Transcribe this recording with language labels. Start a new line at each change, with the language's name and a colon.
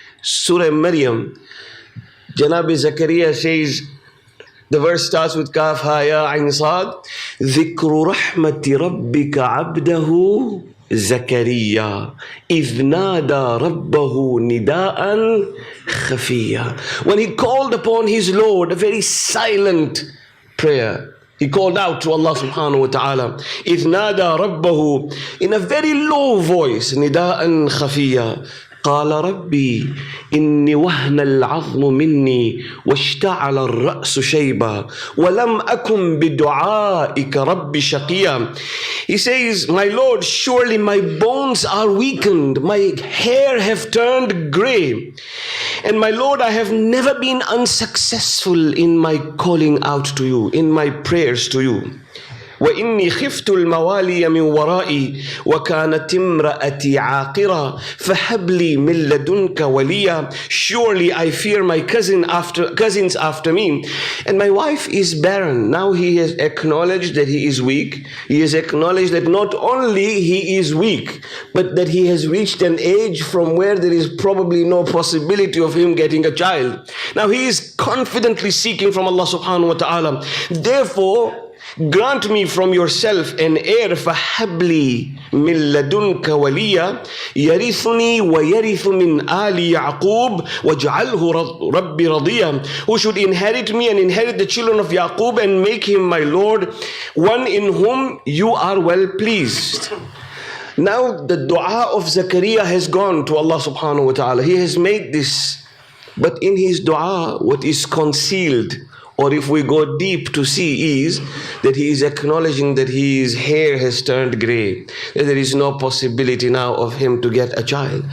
English: Surah Maryam, Janabi Zakaria says, the verse starts with
Arabic: Kaf Ha Ya Ain Sad, Dhikru Rahmati Rabbika Abdahu Zakaria إذ نادى ربه نداء خفيا.
English: When he called upon his Lord, a very silent prayer, he called out to Allah subhanahu wa ta'ala.
Arabic: إذ نادى ربه,
English: in a very low voice,
Arabic: نداء خفيا. قال ربي إني وهن العظم مني واشتعل الرأس شيبا ولم أكن بدعائك ربي شقيا.
English: He says, my Lord, surely my bones are weakened, my hair have turned grey, and my Lord, I have never been unsuccessful in my calling out to you, in my prayers to you.
Arabic: وإني خفت الموالي من ورائي وكانت امرأتي عاقرة فهب لي من لدنك وليا.
English: Surely I fear my cousins after me, and my wife is barren. Now he has acknowledged that he is weak. He has acknowledged that not only he is weak, but that he has reached an age from where there is probably no possibility of him getting a child. Now he is confidently seeking from Allah subhanahu wa ta'ala. Therefore, grant me from yourself an heir,
Arabic: فَهَبْ لِي مِن لَدُنْكَ وَلِيًّا يَرِثُنِي وَيَرِثُ مِنْ آلِ يَعْقُوبَ وَاجْعَلْهُ رَبِّ رَضِيًّا.
English: Who should inherit me and inherit the children of Yaqub and make him my Lord, one in whom you are well pleased. Now the dua of Zakaria has gone to Allah subhanahu wa ta'ala. He has made this, but in his dua what is concealed, or if we go deep to see, is that he is acknowledging that his hair has turned grey, that there is no possibility now of him to get a child.